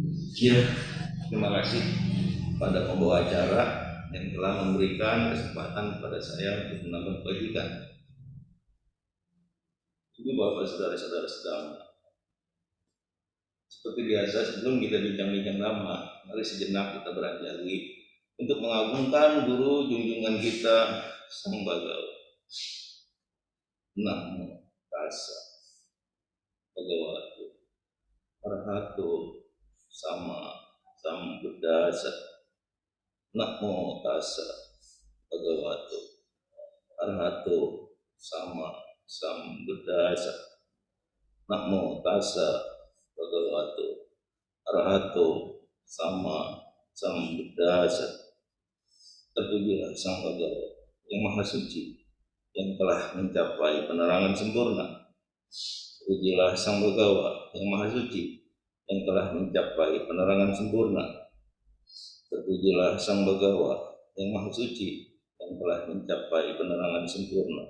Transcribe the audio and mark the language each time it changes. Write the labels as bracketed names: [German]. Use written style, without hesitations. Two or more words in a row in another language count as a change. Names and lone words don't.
[Indonesian] Ya, terima kasih pada pembawa acara yang telah memberikan kesempatan kepada saya untuk menambah kebajikan. Ibu bapak saudara-saudara sedang seperti biasa sebelum kita bincang-bincang lama, mari sejenak kita beranjali untuk mengagungkan guru junjungan kita Sang Bagawa. [Pali] Namo tassa bhagavato arahato sama sambuddhassa. Namo tassa bhagavato arahato sama sambuddhassa. Namo tassa bhagavato arahato sama sambuddhassa. [Indonesian] Terpujilah Sang Bagawa yang Maha Suci, yang telah mencapai penerangan sempurna. Terpujilah Sang Bagawa yang Maha Suci, yang telah mencapai penerangan sempurna. Terpujilah Sang Bagawa yang Maha Suci, yang telah mencapai penerangan sempurna.